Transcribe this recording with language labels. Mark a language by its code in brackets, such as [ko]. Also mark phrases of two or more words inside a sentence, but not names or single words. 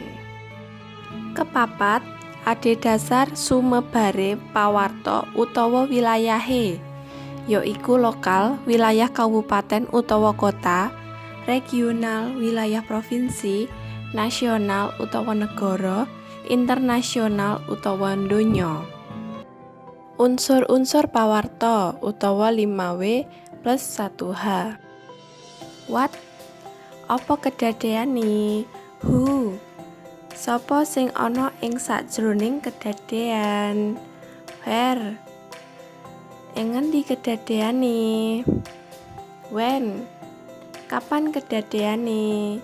[jv] Kepapat, adhedhasar sumebare pawarta utawa wilayahe, yaiku lokal, wilayah kabupaten utawa kota, regional, wilayah provinsi, nasional utawa negara, internasional utawa donya. Unsur-unsur pawarta utawa 5W plus 1H. What? Apa kedadéane? Who? Sapa sing ana ing sajroning kedadéan? Where? Ing ngendi kedadéane? When? Kapan kedadéane?